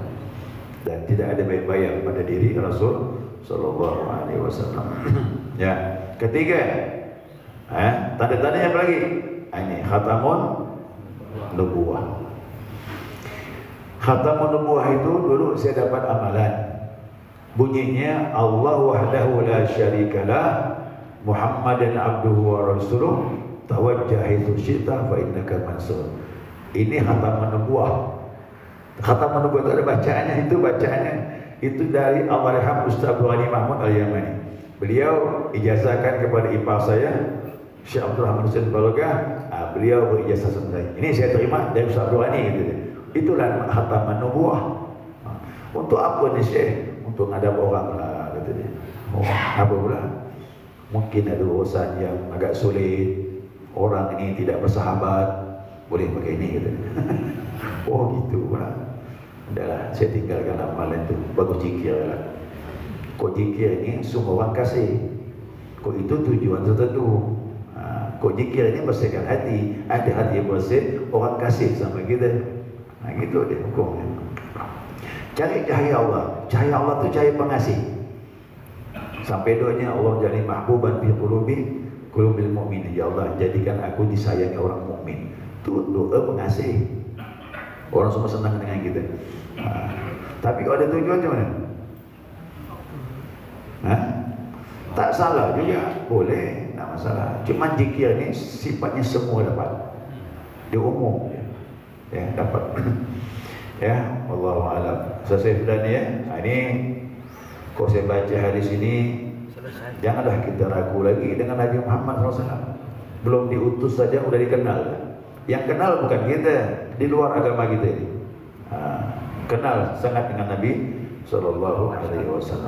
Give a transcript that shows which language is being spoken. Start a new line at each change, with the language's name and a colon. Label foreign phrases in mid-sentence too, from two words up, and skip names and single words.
Malay: Dan tidak ada bayang-bayang pada diri Rasul
Arabic: صلى الله عليه وسلم.
Malay: Ya, ketiga, tanda-tandanya apa lagi?
Arabic: Ini خاتم النبوة. خاتم النبوة
Malay: itu dulu saya dapat amalan.
Arabic: Bunyinya الله وحده لا شريك له محمدا عبده ورسوله توجه حيث شئت فإنك منصور. Ini خاتم النبوة. خاتم النبوة
Malay: itu ada bacaannya, itu dari Almarhum Ustaz Abdul Mahmud Al-Yamani. Beliau ijazahkan kepada ipar saya Syekh Abdul Rahman Hussein Balogah. Beliau berijazah saya. Ini saya terima dari Ustaz Abdul Ghani gitu. Itulah
Arabic: خاتم النبوة.
Malay: Untuk apa ni Syekh? Untuk ngadap orang lah kata dia. Oh, apa pula? Mungkin ada urusan yang agak sulit. Orang ini tidak bersahabat, boleh pakai ini gitu. Oh gitu pula. Udahlah, saya tinggalkan amalan itu. Bagus zikir lah. Kok zikir ini semua orang kasih. Kok itu tujuan tertentu. Kok zikir ini bersihkan hati. Ada hati yang bersih, orang kasih sama kita. Nah gitu dia hukumnya. Cari cahaya Allah. Cahaya Allah itu cahaya pengasih. Sampai doanya Allah jadi
Arabic: محبوبا في قلوب المؤمنين.
Malay: Ya Allah, jadikan aku disayangi orang mukmin. Itu doa pengasih. Orang semua senang dengan kita. Tapi kalau ada tujuan macam mana? Tak salah juga, boleh, tak masalah. Cuma zikir ni sifatnya semua dapat. Dia umum, ya dapat.
Arabic: Ya, والله أعلم.
Malay: Selesai sudah ni ya. Ini kalau saya baca hadis ini, janganlah kita ragu lagi dengan Nabi Muhammad SAW. Belum diutus saja sudah dikenal. Yang kenal bukan kita, di luar agama kita ini. Kenal sangat dengan Nabi
Arabic: صلى الله عليه وسلم.